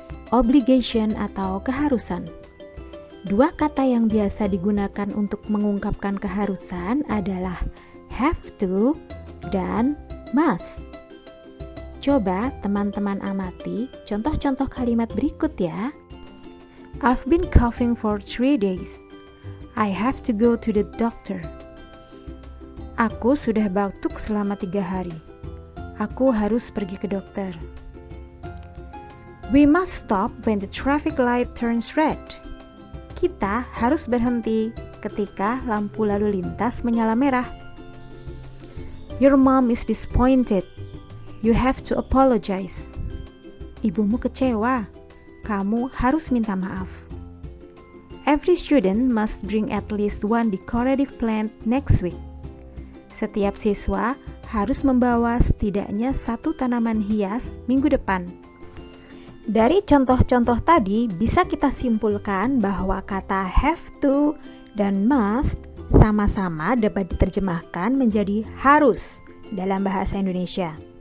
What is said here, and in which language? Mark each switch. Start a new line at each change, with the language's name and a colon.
Indonesian: Obligation atau keharusan. Dua kata yang biasa digunakan untuk mengungkapkan keharusan adalah have to dan must. Coba teman-teman amati contoh-contoh kalimat berikut ya.
English: I've been coughing for 3 days. I have to go to the doctor.
Indonesian: Aku sudah batuk selama 3 hari. Aku harus pergi ke dokter.
English: We must stop when the traffic light turns red.
Indonesian: Kita harus berhenti ketika lampu lalu lintas menyala merah.
English: Your mom is disappointed. You have to apologize.
Indonesian: Ibumu kecewa. Kamu harus minta maaf.
English: Every student must bring at least one decorative plant next week.
Indonesian: Setiap siswa harus membawa setidaknya 1 tanaman hias minggu depan. Dari contoh-contoh tadi bisa kita simpulkan bahwa kata have to dan must sama-sama dapat diterjemahkan menjadi harus dalam bahasa Indonesia.